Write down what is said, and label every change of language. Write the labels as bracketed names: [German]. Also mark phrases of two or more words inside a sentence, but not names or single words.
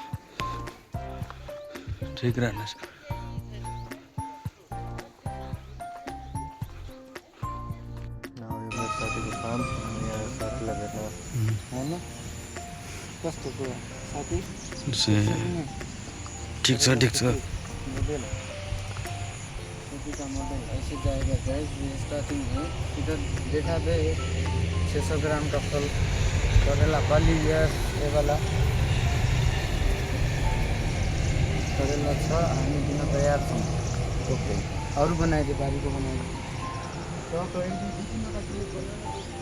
[Nepali] ठिक रहनुहोस्। साथीको फार्म यहाँ साथीलाई भेट्न होइन कस्तो कुरा साथी ठिक छ ठिक छ। [Hindi] ऐसे जाएगा [English] guys starting [Hindi] है इधर देखा दे 600 ग्राम का फल करेला बाली ये वाला करेला [Nepali] छ हामी दिन तयार छौँ। ओके अरू बनाइदिए बारीको बनाइदिए